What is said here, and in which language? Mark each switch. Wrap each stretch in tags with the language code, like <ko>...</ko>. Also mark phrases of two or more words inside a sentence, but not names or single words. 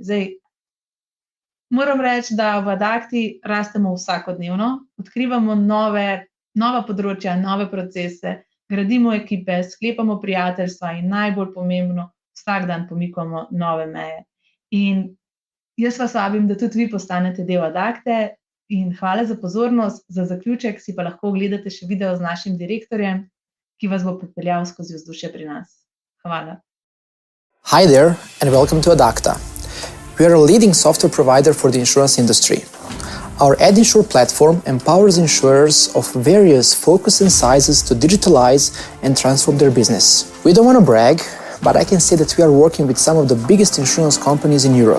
<sl>Zdaj, moram reči, da v Adakti rastemo vsakodnevno, odkrivamo nova področja, nove procese, gradimo ekipe, sklepamo prijateljstva in najbolj pomembno, vsak dan pomikamo nove meje. In jaz vas vabim, da tudi vi postanete del Adakte in hvala za pozornost, za zaključek si pa lahko ogledate še video z našim direktorjem, ki vas bo popeljal skozi vzdušje pri nas. Hvala.</sl> <en>Hi there and welcome to Adakta. We are a leading software provider for the insurance industry. Our AdInsure platform empowers insurers of various focus and sizes to digitalize and transform their business. We don't want to brag, but I can say that we are working with some of the biggest insurance companies in Europe.</en>